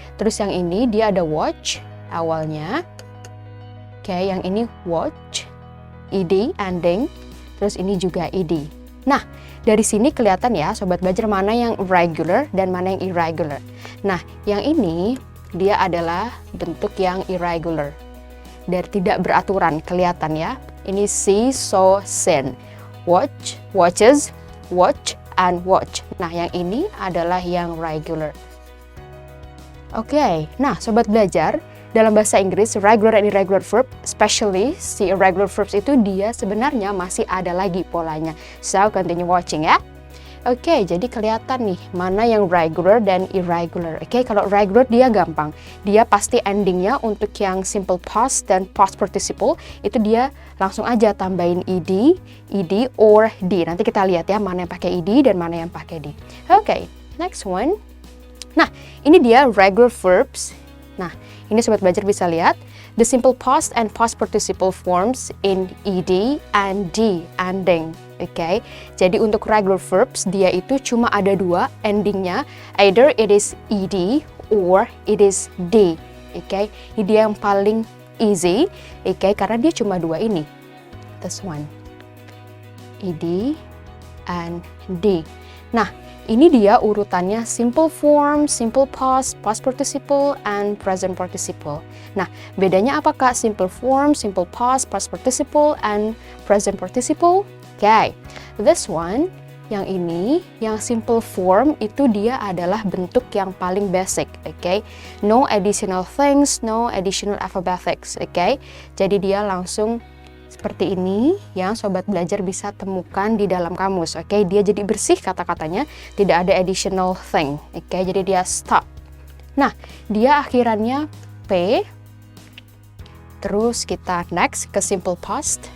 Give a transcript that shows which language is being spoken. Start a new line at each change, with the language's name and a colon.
Indonesian: Terus yang ini dia ada watch awalnya, okay, yang ini watch, ed ending, terus ini juga ed. Nah dari sini kelihatan ya Sobat Belajar mana yang regular dan mana yang irregular. Nah yang ini dia adalah bentuk yang irregular. Dari tidak beraturan, kelihatan ya. Ini see, saw, seen.
English: Watch, watches, watch, and watch.
Indonesian: Nah, yang ini adalah yang regular. Oke, nah Sobat Belajar, dalam bahasa Inggris,
English: regular and irregular verb, especially
Indonesian: si irregular verbs itu dia sebenarnya masih ada lagi polanya.
English: So, continue watching
Indonesian: ya. Oke, jadi kelihatan nih mana yang regular dan irregular. Oke, kalau regular dia gampang. Dia pasti endingnya untuk yang simple past dan past participle itu dia langsung aja tambahin ed or d. Nanti kita lihat ya mana yang pakai ed dan mana yang pakai d. Oke, next one. Nah, ini dia regular verbs. Nah, ini sobat belajar bisa lihat.
English: The simple past and past participle forms in ed and d ending.
Indonesian: Oke, jadi untuk regular verbs dia itu cuma ada dua endingnya,
English: either it is ed or it is d.
Indonesian: Oke, ini dia yang paling easy. Oke, karena dia cuma dua ini.
English: This one, ed and d. Nah, ini dia urutannya simple form, simple past, past participle, and present participle.
Indonesian: Nah, bedanya apa Kak?
English: Simple form, simple past, past participle, and present participle? Okay, this one,
Indonesian: yang ini, yang simple form itu dia adalah bentuk yang paling basic, okay?
English: No additional things, no additional alphabetics, okay?
Indonesian: Jadi dia langsung seperti ini yang sobat belajar bisa temukan di dalam kamus, okay? Dia jadi bersih kata-katanya, tidak ada additional thing, okay? Jadi dia stop. Nah, dia akhirannya P. Terus kita next ke simple past.